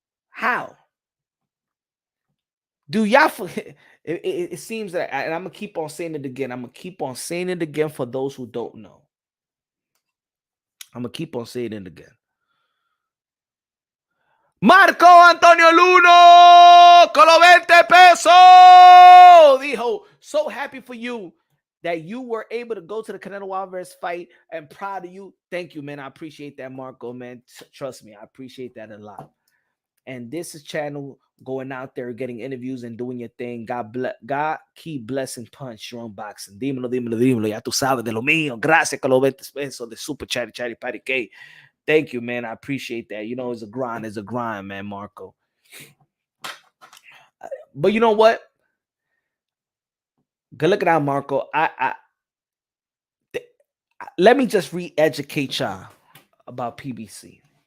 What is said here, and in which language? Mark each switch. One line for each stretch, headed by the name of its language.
English: How? Do y'all forget? It seems that, and I'm gonna keep on saying it again. I'm gonna keep on saying it again for those who don't know. I'm gonna keep on saying it again.
Spanish: Marco Antonio Luno con los 20 pesos.
English: Dijo, so happy for you that you were able to go to the Canelo Alvarez fight, and proud of you. Thank you, man. I appreciate that, Marco, man. Trust me, I appreciate that a lot. And this is channel going out there, getting interviews and doing your thing. God keep blessing Punch your unboxing.
Spanish: Dímelo. Ya tú sabes de lo mío. Gracias con los 20 pesos de Super Chatty Patty K.
English: Thank you, man. I appreciate that. You know, it's a grind, man, Marco. But you know what? Good looking out, Marco. Let me just re-educate y'all about PBC.